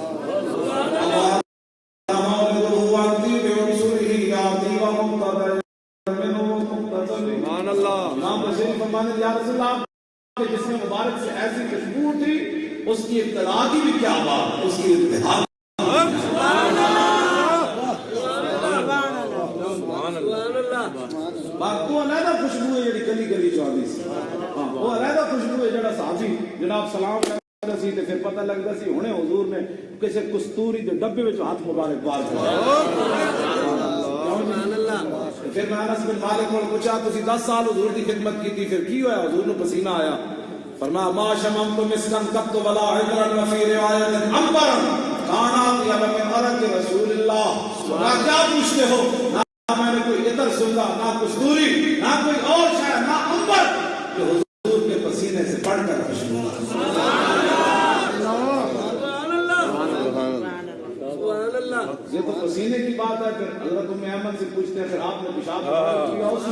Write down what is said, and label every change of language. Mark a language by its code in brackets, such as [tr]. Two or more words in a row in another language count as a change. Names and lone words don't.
[ur] سبحان اللہ امام حسین فرمانے یا رسول اللہ کے جسم مبارک سے ایسی خوشبو اٹھی اس کی ابتدا کی بھی کیا بات اس کی ابتدا [pa] وہ علیحدہ خوشبو ہے جڑی گلی گلی چاہتی سی وہ علیحدہ خوشبو ہے جڑا صحابی جناب سلام کردا سی تے پھر پتہ لگدا سی ہنے حضور نے کسے کستوری دے ڈبے وچ ہاتھ مبارک بار پھر میں انس بن مالک کو پوچھا تسی 10 سال حضور دی خدمت کی تھی پھر کی ہویا حضور نے [ur] پسینہ آیا فرمایا [ar] ما شممت مسکن قط ولا عطرا وفي روایت عنبرا كان اطيب من عرق رسول اللہ [ur] کیا پوچھتے ہو نہ میں نے کوئی عطر سونگا نہ کستوری نہ کوئی اور شے نہ عنبر جو حضور کے پسینے سے بڑھ کر خوشبو یہ تو پسینے کی بات ہے پھر حضرت ام ایمن سے پوچھتے ہیں پھر آپ نے پیشاب کیا